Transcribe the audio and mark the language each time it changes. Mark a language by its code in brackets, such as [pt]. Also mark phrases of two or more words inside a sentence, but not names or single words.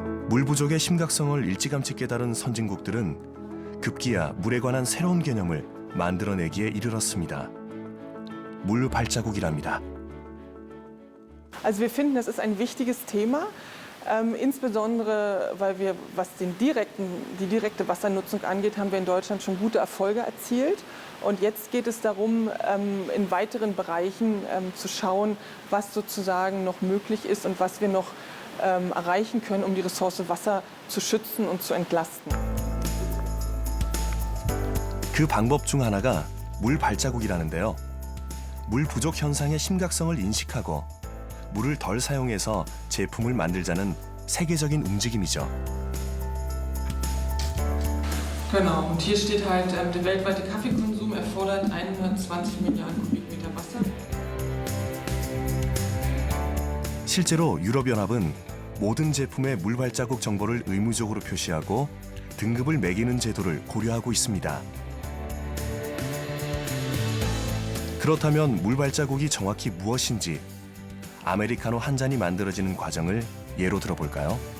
[ko] 물 부족의 심각성을 일찌감치 깨달은 선진국들은 급기야 물에 관한 새로운 개념을 만들어내기에 이르렀습니다. 물 발자국이랍니다. [de] Also wir finden, das ist ein wichtiges Thema, insbesondere weil wir, was die direkte Wassernutzung angeht, haben wir in Deutschland schon gute Erfolge erzielt. Und jetzt geht es darum, in weiteren Bereichen zu schauen, was sozusagen noch möglich ist und was wir noch erreichen können, um die Ressource Wasser zu schützen und zu entlasten. [ko] 그 방법 중 하나가 물 발자국이라는데요. 물 부족 현상의 심각성을 인식하고 물을 덜 사용해서 제품을 만들자는 세계적인 움직임이죠. [de] Genau, und hier steht halt, der weltweite Kaffeekonsum erfordert 120 Milliarden Kubikmeter Wasser. [ko] 실제로 유럽연합은 모든 제품의 물 발자국 정보를 의무적으로 표시하고 등급을 매기는 제도를 고려하고 있습니다. 그렇다면 물 발자국이 정확히 무엇인지 아메리카노 한 잔이 만들어지는 과정을 예로 들어볼까요?